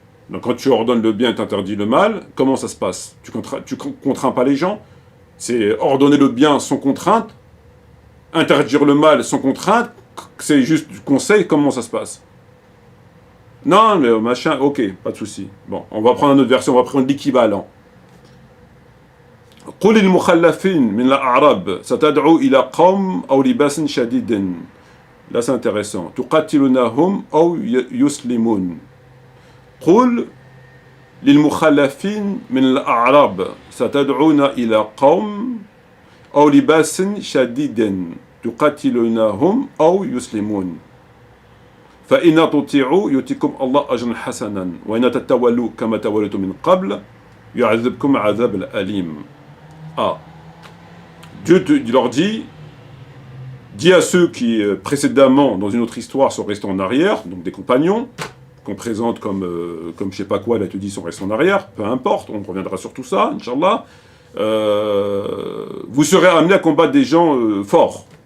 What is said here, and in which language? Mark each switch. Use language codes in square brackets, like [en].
[fr] Donc, quand tu ordonnes le bien et t'interdis le mal, comment ça se passe? Tu contrains pas les gens? C'est ordonner le bien sans contrainte, interdire le mal sans contrainte, c'est juste du conseil, comment ça se passe? Non, mais machin, ok, pas de souci. Bon, on va prendre une autre version, on va prendre l'équivalent. [ar] قل المخلفين من الأعراب ستدعو إلى قوم أو لباس شديد. [fr] Là, c'est intéressant. [ar] تقاتلونهم أو يسلمون. قل للمخلفين من الأعراب ستدعون إلى قوم أو لباس شديد تقاتلونهم أو يسلمون. فإن تطيعوا يؤتكم الله أجرا حسنا وإن تتولوا كما توليتم من قبل يعذبكم عذاب أليم. [fr] Ah, Dieu leur dit à ceux qui précédemment, dans une autre histoire, sont restés en arrière, donc des compagnons, qu'on présente comme je sais pas quoi, là te dit sont restés en arrière, peu importe, on reviendra sur tout ça, Inch'Allah, vous serez amenés à combattre des gens forts.